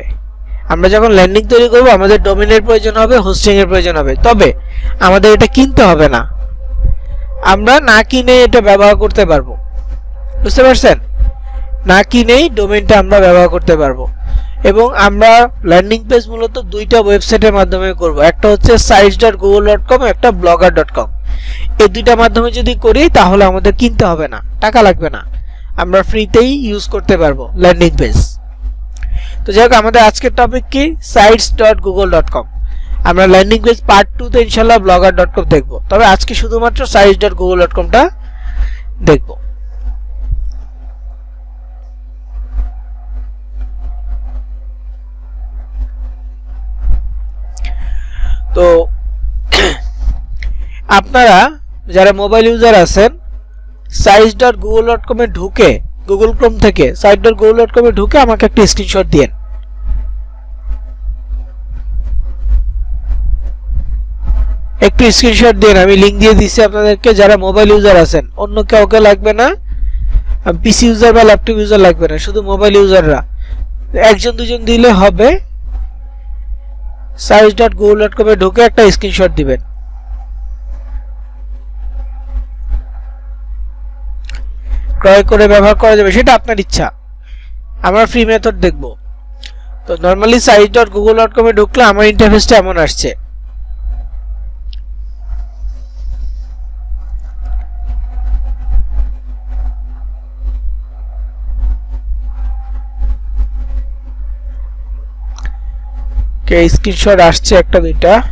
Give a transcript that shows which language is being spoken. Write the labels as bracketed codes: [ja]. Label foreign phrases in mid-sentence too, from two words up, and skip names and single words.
[bn] আমরা যখন ল্যান্ডিং তৈরি করব আমাদের ডোমেইনের প্রয়োজন হবে, হোস্টিং এর প্রয়োজন হবে। তবে আমাদের এটা কিনতে হবে না, আমরা না কিনে এটা ব্যবহার করতে পারবো। বুঝতে পারছেন? না কিনেই ডোমেইনটা আমরা ব্যবহার করতে পারবো। এবং আমরা [en] landing page [bn] মূলত দুইটা ওয়েবসাইটের মাধ্যমে করব, একটা হচ্ছে sites.google.com, একটা blogger.com। এই দুইটা মাধ্যমে যদি করি তাহলে আমাদের কিনতে হবে না, টাকা লাগবে না, আমরা ফ্রিতেই ইউজ করতে পারবো [en] landing page. [bn] তো যাই হোক, আমাদের আজকের টপিক কি, sites.google.com। আমরা [en] landing page part [bn] 2 তে ইনশাআল্লাহ blogger.com দেখব, তবে আজকে শুধুমাত্র sites.google.com টা দেখব। তো আপনারা যারা [en] mobile user [bn] আছেন, sites.google.com এ ঢুকে, গুগল ক্রোম থেকে site.google.com এ ঢুকে আমাকে একটা স্ক্রিনশট দিন। একটু স্ক্রিনশট দিন, আমি লিংক দিয়ে দিছি আপনাদেরকে। যারা [en] mobile user [bn] আছেন, অন্য কাউকে লাগবে না, [en] PC user [bn] বা [en] laptop user [bn] লাগবে না, শুধু [en] mobile users [bn] একজন দুজন দিলে হবে। sites.google.com এ ঢুকে একটা স্ক্রিনশট দিবেন। ক্রয় করে ব্যবহার করা যাবে সেটা আপনার ইচ্ছা, আমরা [en] free method [bn] দেখব। তো নরমালি sites.google.com এ ঢুকলে আমার ইন্টারফেসটা এমন আসছে। ওকে, স্ক্রিনশট আসছে একটা দুইটা।